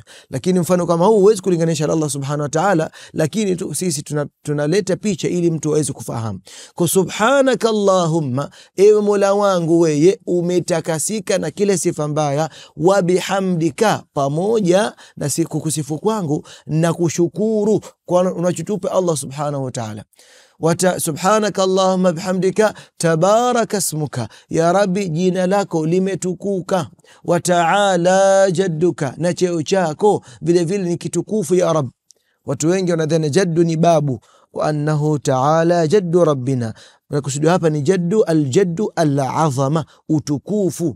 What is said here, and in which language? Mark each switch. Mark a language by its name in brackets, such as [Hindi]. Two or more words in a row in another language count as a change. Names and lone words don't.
[Swahili] Lakini mfano kama huu huwezi kulinganisha na Allah [Arabic] سبحانه وتعالى, [Swahili] lakini sisi tunaleta picha ili mtu aweze kufahamu. Kwa [Arabic] سبحانك اللهم, [Swahili] ewe Mola wangu wewe umetakasika na kila sifa mbaya, [Arabic] وبحمدك, [Swahili] pamoja na kukusifu kwangu na kushukuru kwa unachotupa Allah [Arabic] سبحانه وتعالى. سبحانك اللهم بحمدك تبارك اسمك, يا رب [Swahili] jina lako limetukuka, [Arabic] وتعالى جدك, [Swahili] na cheo chako vile vile ni kitukufu [Arabic] يا رب. [Swahili] Watu wengi wanadhani jaddu ni babu, [Arabic] وأنه تعالى جد ربنا, [Swahili] Unakusudia hapa ni jaddu, [Arabic] الجد العظمة, [Swahili] utukufu.